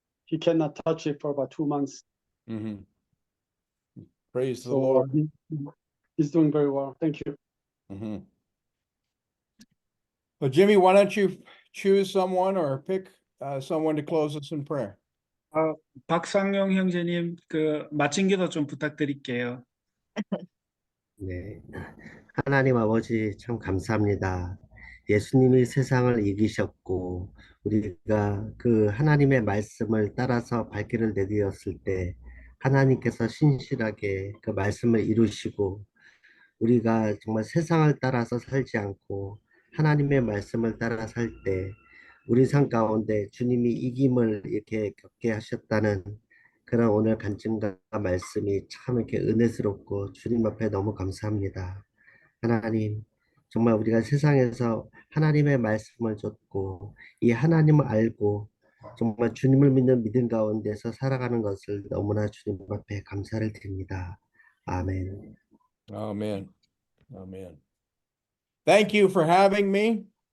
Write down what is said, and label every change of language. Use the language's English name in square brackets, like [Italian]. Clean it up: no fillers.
[English] He cannot touch it for about 2 months. Mm-hmm. Praise the So Lord. he's doing very well. Thank you. Mm-hmm. Well, Jimmy, why don't you choose someone or pick someone to close us in prayer? [Korean] 박상용 형제님 그 마친 기도 좀 부탁드릴게요. 네. 하나님 아버지 참 감사합니다. 예수님이 세상을 이기셨고 우리가 그 하나님의 말씀을 따라서 발길을 내디뎠을 때 하나님께서 신실하게 그 말씀을 이루시고 우리가 정말 세상을 따라서 살지 않고 하나님의 말씀을 따라 살 때 우리 삶 가운데 주님이 이김을 이렇게 겪게 하셨다는 그런 오늘 간증과 말씀이 참 이렇게 은혜스럽고 주님 앞에 너무 감사합니다. 하나님, 정말 우리가 세상에서 하나님의 말씀을 줬고 이 하나님을 알고 정말 주님을 믿는 믿음 가운데서 살아가는 것을 너무나 주님 앞에 감사를 드립니다. 아멘. [English] Amen. Amen. Thank you for having me.